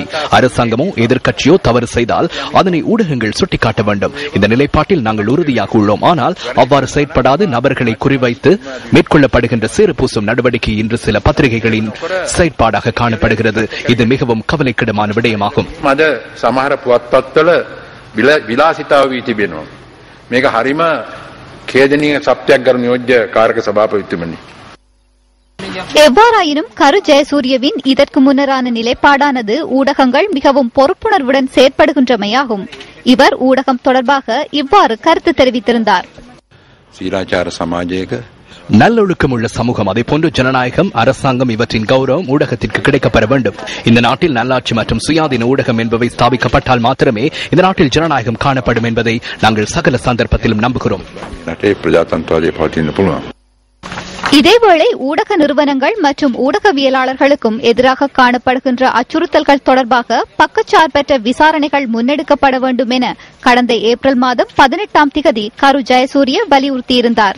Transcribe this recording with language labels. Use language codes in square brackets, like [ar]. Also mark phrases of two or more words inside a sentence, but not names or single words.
[ta] அரசாங்கமோ எதிர்க்கட்சியோ தவறு செய்தால் அதனை ஊடகங்கள் சுட்டிக்காட்ட வேண்டும். இந்த நிலைப்பாட்டில் நாங்கள் உறுதியாக உள்ளோம். ஆனால் அவ்வாறு செயற்படாது நபர்களை குறிவைத்து மேற்கொள்ளப்படுகின்ற சேறுபூசும் நடவடிக்கை இன்று சில பத்திரிகைகளின் செயற்பாடாக காணப்படுகிறது. இது மிகவும் கவலைக்கிடமான விடயமாகும். [si] මද සමහර පුවත්පත්වල විලාසිතාව වී තිබෙනවා. මේක හරිම ඛේදනීය සත්‍යයක් ගරු නියෝජ්‍ය කාර්ක සභාපතිතුමනි. [ta] எவ்வாறாயினும் கரு ஜெயசூரியவின் இதற்கு முன்னரான நிலைப்பாடானது ஊடகங்கள் மிகவும் பொறுப்புணர்வுடன் செயற்படுகின்றமையாகும். இவர் ஊடகம் தொடர்பாக இவ்வாறு கருத்து தெரிவித்திருந்தார். [si] සීලාචාර සමාජයක [ta] நல்லொழுக்கம் உள்ள சமூகம், அதேபோன்று ஜனநாயகம், அரசாங்கம் இவற்றின் கௌரவம் ஊடகத்திற்கு கிடைக்கப்பெற வேண்டும். இந்த நாட்டில் நல்லாட்சி மற்றும் சுயாதீன ஊடகம் என்பவை ஸ்தாபிக்கப்பட்டால் மாத்திரமே இந்த நாட்டில் ஜனநாயகம் காணப்படும் என்பதை நாங்கள் சகல சந்தர்ப்பத்திலும் நம்புகிறோம். இதேவேளை ஊடக நிறுவனங்கள் மற்றும் ஊடகவியலாளர்களுக்கும் எதிராக காணப்படுகின்ற அச்சுறுத்தல்கள் தொடர்பாக பக்கச்சார்பற்ற விசாரணைகள் முன்னெடுக்கப்பட வேண்டும் என கடந்த ஏப்ரல் மாதம் 18ஆம் திகதி கரு ஜெயசூரிய வலியுறுத்தியிருந்தார்.